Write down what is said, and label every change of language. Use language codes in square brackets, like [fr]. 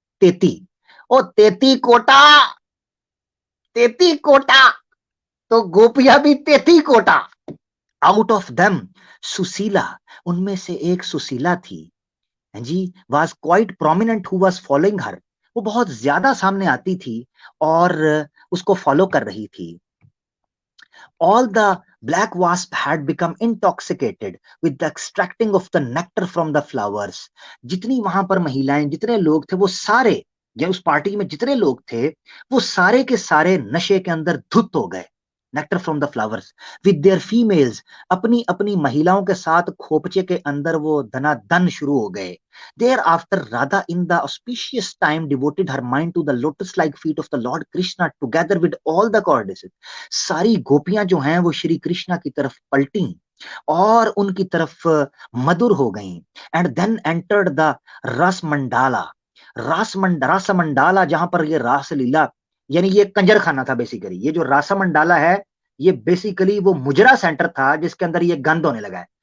[hi] तेती, ओ तेती कोटा, तेती कोटा, तो गोपियां भी तेती Kota. [en] out of them [hi] Sushila, उनमें से एक सुशीला थी जी, [en] was quite prominent who was following her, [hi] वो बहुत ज्यादा सामने आती थी और उसको फॉलो कर रही थी। [en] All the black wasp had become intoxicated with the extracting of the nectar from the flowers. [hi] जितनी वहां पर महिलाएं, जितने लोग थे, वो सारे, या उस पार्टी में जितने लोग थे, वो सारे के सारे नशे के अंदर धुत हो गए। [en] nectar from the flowers with their females, [hi] अपनी अपनी महिलाओं के साथ खोपचे के अंदर वो धनाधन शुरू हो गए। [en] Thereafter, Radha, in the auspicious time, devoted her mind to the lotus-like feet of the Lord Krishna, together with all the goddesses. [hi] सारी गोपियां जो हैं वो श्री कृष्णा की तरफ पलटी और उनकी तरफ मधुर हो गईं। [en] and then entered the [hi] रस मंडाला, रास मंडाला, जहां पर ये रास लीला, यानी ये कंजर खाना था बेसिकली। ये जो रास मंडाला है, ये बेसिकली वो मुजरा सेंटर था जिसके अंदर ये गंद होने लगा है।